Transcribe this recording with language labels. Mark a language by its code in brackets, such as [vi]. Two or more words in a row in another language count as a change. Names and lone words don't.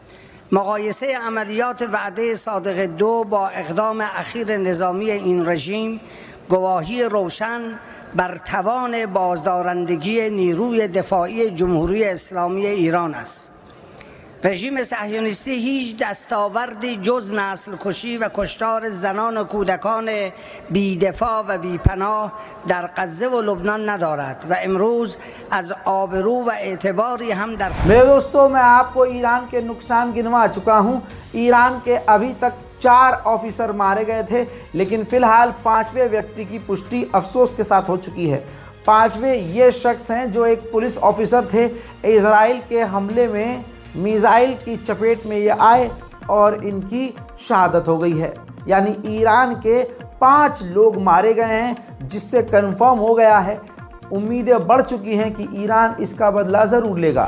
[fa] مقایسه عملیات وعده صادق 2 با اقدام اخیر نظامی این رژیم گواهی روشن بر توان بازدارندگی نیروی دفاعی جمهوری اسلامی ایران است. رژیم صهیونیستی هیچ دستاوردی جز نسل کشی و کشتار زنان و کودکان بی‌دفاع و بی‌پناه در غزه و لبنان ندارد و امروز از آبرو و اعتباری هم در [hi] मेरे दोस्तों, मैं आपको ईरान के नुकसान गिनवा चुका हूं। ईरान के अभी तक 4 ऑफिसर मारे गए थे, लेकिन फिलहाल 5वें व्यक्ति की पुष्टि अफसोस के साथ हो चुकी है। 5वें ये शख्स हैं जो एक [en] police officer [hi] थे। इजराइल के हमले में मिसाइल की चपेट में ये आए और इनकी शहादत हो गई है, यानी ईरान के 5 लोग मारे गए हैं, जिससे कन्फर्म हो गया है, उम्मीदें बढ़ चुकी हैं कि ईरान इसका बदला ज़रूर लेगा।